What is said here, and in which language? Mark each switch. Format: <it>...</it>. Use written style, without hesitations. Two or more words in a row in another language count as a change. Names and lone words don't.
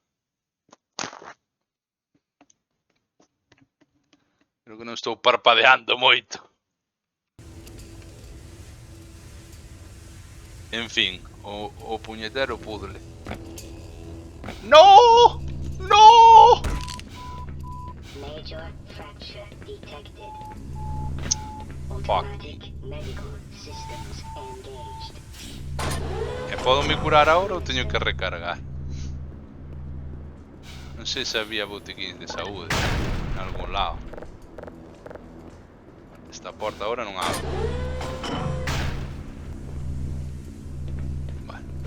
<gl>Creo que non estou parpadeando moito. En fin, o puñetero puzzle. ¡No! ¡No!</gl> <en>Major fracture detected. Fuck. Automatic medical systems engaged.</en> <gl>E podo me curar ahora ou teño que recargar? Non sei se había botiquín de saúde en algún lado. Esta porta ahora non abre. Vale.</gl>